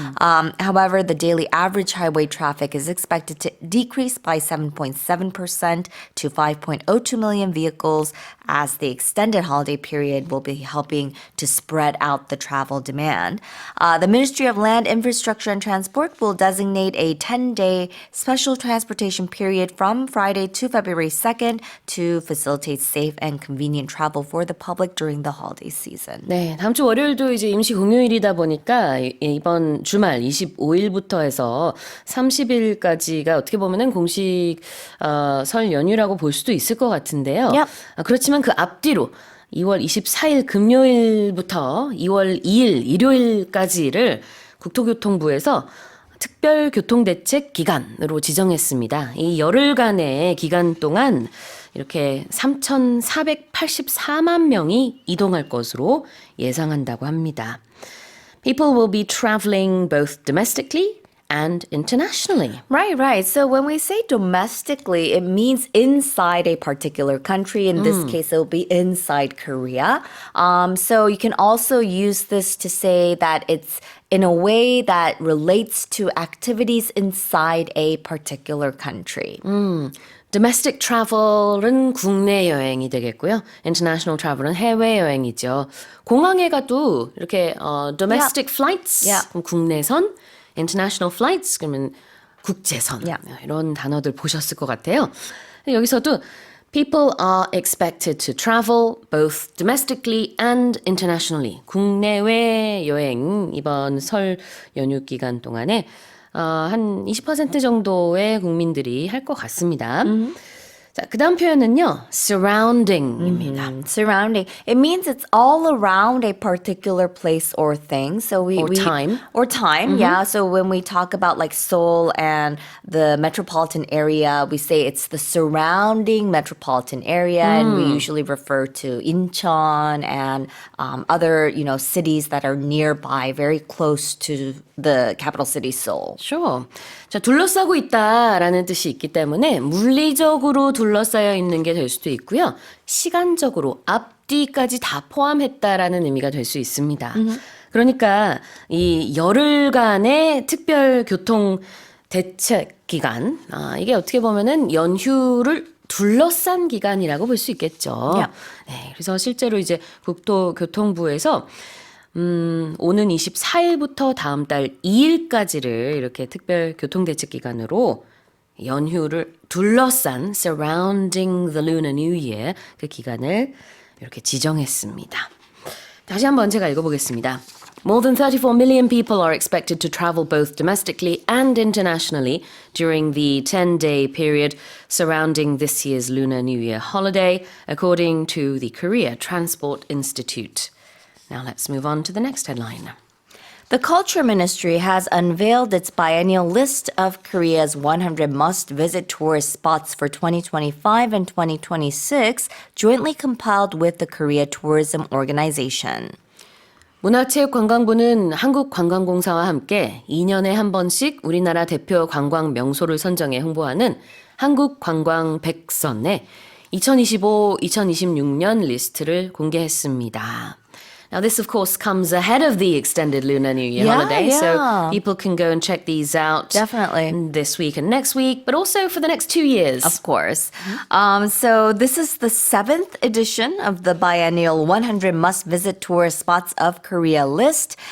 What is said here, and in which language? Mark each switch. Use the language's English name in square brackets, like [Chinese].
[English] However, the daily average highway traffic is expected to decrease by 7.7% to 5.02 million vehicles as the extended holiday period will be helping to spread out the travel demand. The Ministry of Land, Infrastructure and Transport will designate a 10-day special transportation period from Friday to February 2nd to facilitate safe and convenient travel for the public during the holiday season. [Korean] 네, 다음 주 월요일도 이제 마감시 공휴일이다 보니까 이번 주말 25일부터 해서 30일까지가 어떻게 보면은 공식 설 연휴라고 볼 수도 있을 것 같은데요. [English] Yep. [Korean] 그렇지만 그 앞뒤로 2월 24일 금요일부터 2월 2일 일요일까지를 국토교통부에서 특별교통대책 기간으로 지정했습니다. 이 열흘간의 기간 동안 이렇게 3,484만 명이 이동할 것으로 예상한다고 합니다. [English] People will be traveling both domestically and internationally. Right, right. So when we say domestically, it means inside a particular country. In this case, it'll be inside Korea. So you can also use this to say that it's in a way that relates to activities inside a particular country. Domestic travel [Korean] 은 국내 여행이 되겠고요. [English] International travel [Korean] 은 해외 여행이죠. 공항에 가도 이렇게 [English] domestic flights Yeah. [Korean] 그럼 국내선, [English] international flights [Korean] 그러면 국제선 [English] Yeah. [Korean] 이런 단어들 보셨을 것 같아요. 여기서도 [English] people are expected to travel both domestically and internationally. [Korean] 국내외 여행 이번 설 연휴 기간 동안에 한 20% 정도의 국민들이 할 것 같습니다. 자, 그 다음 표현은요. surrounding입니다. [English] Surrounding. It means it's all around a particular place or thing. So Or time. Or time, yeah. So when we talk about like Seoul and the metropolitan area, we say it's the surrounding metropolitan area, and we usually refer to Incheon and other, cities that are nearby, very close to the capital city, Seoul. Sure. [Korean] 자, 둘러싸고 있다라는 뜻이 있기 때문에 물리적으로 둘러싸여 있는 게 될 수도 있고요. 시간적으로 앞뒤까지 다 포함했다라는 의미가 될 수 있습니다. 그러니까 이 열흘간의 특별 교통 대책 기간, 이게 어떻게 보면은 연휴를 둘러싼 기간이라고 볼 수 있겠죠. [English] Yeah. [Korean] 네, 그래서 실제로 이제 국토교통부에서 오는 24일부터 다음 달 2일까지를 이렇게 특별 교통대책 기간으로 연휴를 둘러싼 [English] surrounding the Lunar New Year [Korean] 그 기간을 이렇게 지정했습니다. 다시 한번 제가 읽어보겠습니다. [English] More than 34 million people are expected to travel both domestically and internationally during the 10-day period surrounding this year's Lunar New Year holiday, according to the Korea Transport Institute. Now let's move on to the next headline. The Culture Ministry has unveiled its biennial list of Korea's 100 must-visit tourist spots for 2025 and 2026, jointly compiled with the Korea Tourism Organization. [Korean] 문화체육관광부는 한국관광공사와 함께 2년에 한 번씩 우리나라 대표 관광 명소를 선정해 홍보하는 한국관광 100선의 2025-2026년 리스트를 공개했습니다. [English] Now, this, of course, comes ahead of the extended Lunar New Year holiday, so people can go and check these out Definitely. this week and next week, but also for the next 2 years. Of course. So this is the 7th edition of the biennial 100 must-visit tourist spots of Korea list.